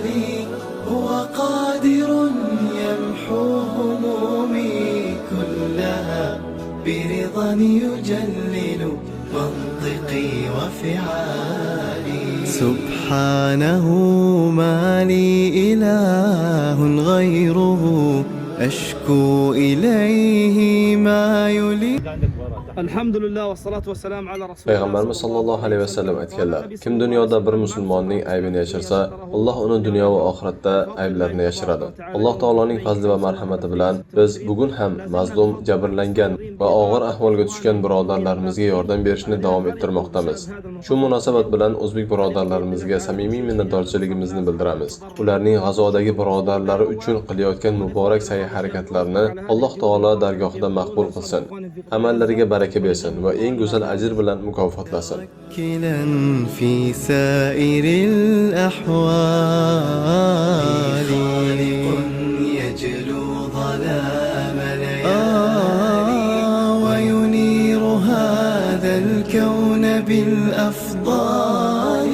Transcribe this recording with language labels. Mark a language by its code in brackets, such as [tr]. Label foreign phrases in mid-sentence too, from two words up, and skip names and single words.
[ar] هو قادر يمحو همومي كلها برضا يجلل منطقي وفعالي. سبحانه ما لي إله غيره أشكو إليه ما يلي. الحمد لله والصلاة والسلام على رسول الله. [uz] Payg'ambarimiz [ar] صلى الله عليه وسلم [uz] aytganlar: kim dunyoda bir musulmonning aybini yashirsa, Alloh uni dunyo va oxiratda ayblarini yashiradi. Alloh taoloning fazli va marhamati bilan biz bugun ham mazlum, jabrlangan va og'ir ahvolga tushgan birodarlarimizga yordam berishni davom ettirmoqdamiz. Shu munosabat bilan o'zbek birodarlarimizga samimiy minnatdorchiligimizni bildiramiz. Ularning G'azodagi birodarlari uchun qilayotgan muborak sa'y-harakatlarini Alloh taolo dargohida maqbul qilsin. Amallariga baraka bersin va eng go'zal ajr bilan mukofotlasin. [ar] في سائر الأحوال يجلو ظلام ليالي وينير هذا الكون بالأفضال.